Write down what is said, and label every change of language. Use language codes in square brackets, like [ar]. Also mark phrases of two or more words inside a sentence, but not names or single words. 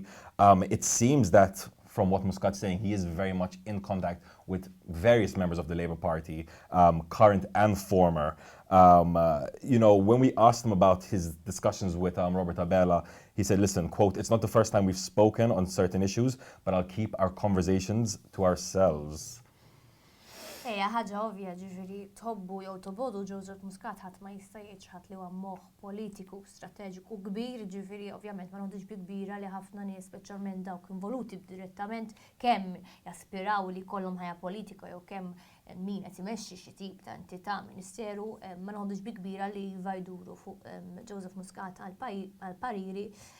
[en] It seems that from what Muscat's saying, he is very much in contact with various members of the Labour Party, current and former. When we asked him about his discussions with Robert Abela, he said, listen, quote, it's not the first time we've spoken on certain issues, but I'll keep our conversations to ourselves. [mt] ħaġa ovvja, ġifieri tħobbu jew tobodu Joseph Muscat ħadd ma jista' jiġħad li huwa moħħ politiku strateġiku kbir, ġifieri ovvjament ma nħoddux bi kbira li ħafna nies speċjalment dawk involuti direttament kemm jaspiraw li jkollhom ħajja politika jew kemm min qed imexxi xi tip ta' entità ministeru, ma nħoddux bi kbira li jvajduru fuq Joseph Muscat għal pariri